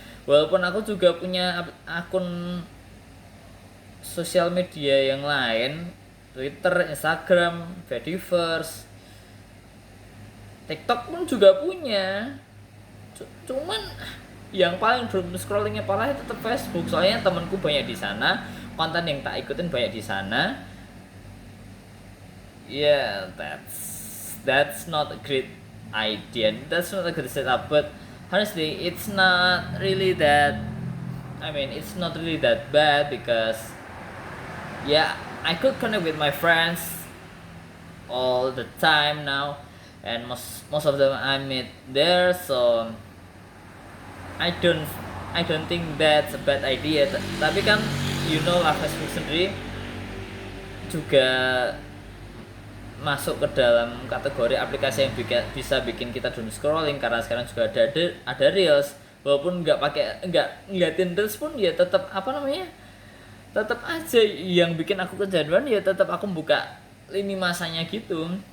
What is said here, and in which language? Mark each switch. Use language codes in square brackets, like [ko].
[id] Walaupun aku juga punya akun sosial media yang lain, Twitter, Instagram, Fediverse, TikTok pun juga punya. Cuman yang paling doom scrollingnya parah itu tetap Facebook. Soalnya temanku banyak di sana, konten yang tak ikutin banyak di sana. [en] Yeah, that's not a great idea. That's not a good setup. But honestly, it's not really that. I mean, it's not really that bad because yeah, I could connect with my friends all the time now, and most of them I meet there. So I don't I don't think that's a bad idea. [id] Tapi kan [en] you know [id] lah, Facebook sendiri juga masuk ke dalam kategori aplikasi yang bisa bikin kita doom scrolling, karena sekarang juga ada reels. Walaupun nggak ngeliatin reels pun ya tetap apa namanya, tetap aja yang bikin aku kecanduan ya tetap aku buka lini masanya gitu.